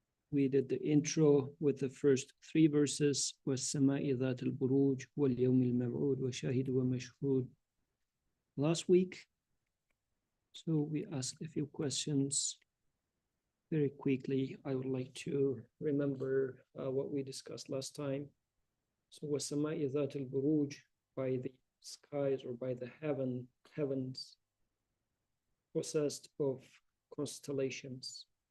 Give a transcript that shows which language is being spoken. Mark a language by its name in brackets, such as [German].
[English] We did the intro with the first three verses. [Arabic] وَالسَّمَاءِ ذَاتِ الْبُرُوجِ وَالْيَوْمِ الْمَوْعُودِ وَشَاهِدٍ وَمَشْهُودٍ [English] last week. So we asked a few questions very quickly. I would like to remember what we discussed last time. So [Arabic] وَالسَّمَاءِ ذَاتِ الْبُرُوجِ, [English] by the skies or by the heavens possessed of constellations.